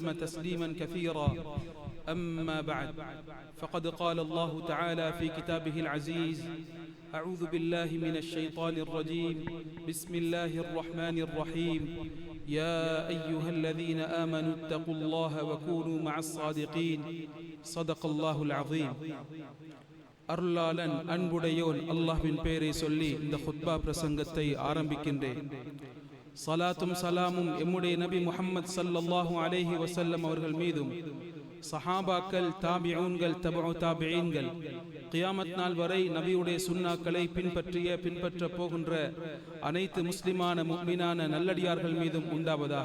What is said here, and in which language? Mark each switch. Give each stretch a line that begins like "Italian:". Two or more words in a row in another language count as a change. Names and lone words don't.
Arabic: تسليما كثيرا أما بعد فقد قال الله تعالى في كتابه العزيز أعوذ بالله من الشيطان الرجيم بسم الله الرحمن الرحيم يا أيها الذين آمنوا اتقوا الله وكونوا مع الصادقين صدق الله العظيم
Tamil: அருளாளன் அன்புடையோன் அல்லாஹ்வின் பெயரை சொல்லி இந்த ஹுத்பா பிரசங்கத்தை ஆரம்பிக்கின்றேன். ஸலாத்தும் சலாமும் எம்முடைய நபி முஹம்மது
Arabic: صلى الله عليه وسلم
Tamil: அவர்கள் மீதும் சஹாபாக்கள், தாபிஊன்கள், தபஉ தாபிஈன்கள், கியாமத் நாள் வரை நபியுடைய சுன்னாக்களை பின்பற்ற போகின்ற அனைத்து முஸ்லிமான முஃமினான நல்லடியார்கள் மீதும் உண்டாவதாக.